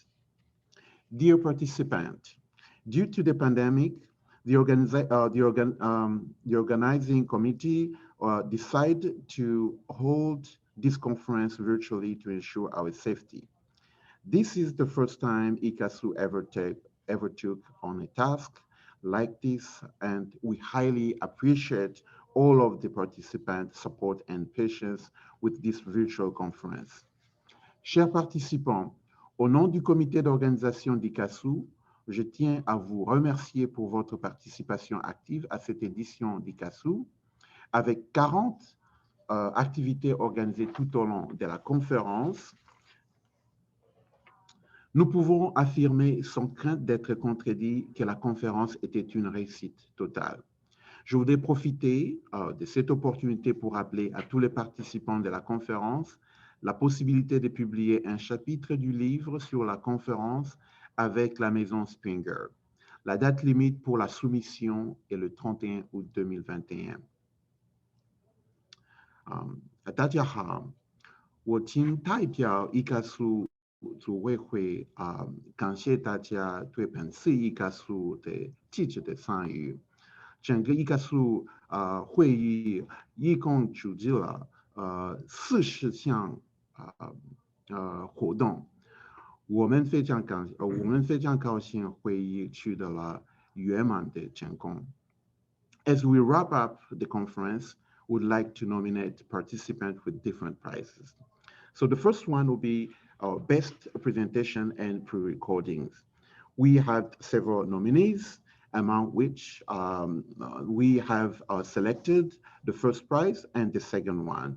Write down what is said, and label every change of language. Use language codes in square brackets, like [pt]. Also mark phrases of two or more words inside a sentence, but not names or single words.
[en] Dear participant, due to the pandemic, the organizing committee decided to hold this conference virtually to ensure our safety. This is the first time ICASU ever took on a task like this, and we highly appreciate all of the participants' support and patience with this virtual conference. [fr] Chers participants, au nom du comité d'organisation d'ICASU, je tiens à vous remercier pour votre participation active à cette édition d'ICASU, avec 40 activités organisées tout au long de la conférence. Nous pouvons affirmer sans crainte d'être contredit que la conférence était une réussite totale. Je voudrais profiter de cette opportunité pour rappeler à tous les participants de la conférence la possibilité de publier un chapitre du livre sur la conférence avec la maison Springer. La date limite pour la soumission est le 31 août 2021. [zh] 大家好，我请代表伊卡苏组委会感谢大家对本次伊卡苏的积极的参与。整个伊卡苏会议一共组织了40项活动。我们非常高兴会议取得了圆满的成功。 [en] As we wrap up the conference, would like to nominate participants with different prizes. So the first one will be our best presentation and pre-recordings. We have several nominees, among which we have selected the first prize and the second one.